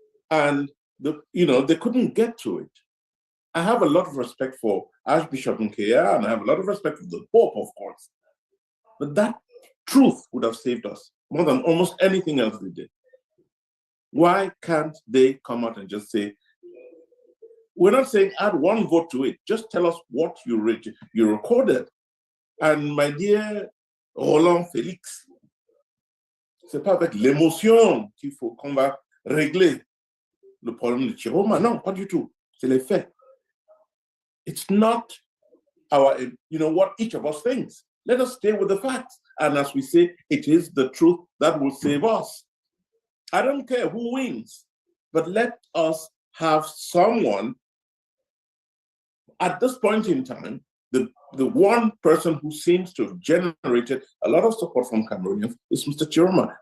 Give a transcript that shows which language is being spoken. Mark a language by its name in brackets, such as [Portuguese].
[English] And they couldn't get to it. I have a lot of respect for Archbishop Nkea, and I have a lot of respect for the Pope, of course. But that truth would have saved us more than almost anything else they did. Why can't they come out and just say, we're not saying add one vote to it, just tell us what you recorded. And my dear [French] Roland Félix, c'est pas avec l'émotion qu'il faut qu'on va régler le problème de Chiroma. Non, pas du tout. C'est les faits. [English] It's not what each of us thinks. Let us stay with the facts. And as we say, it is the truth that will save us. I don't care who wins, but let us have someone at this point in time, the one person who seems to have generated a lot of support from Cameroonians is Mr. Chiroma.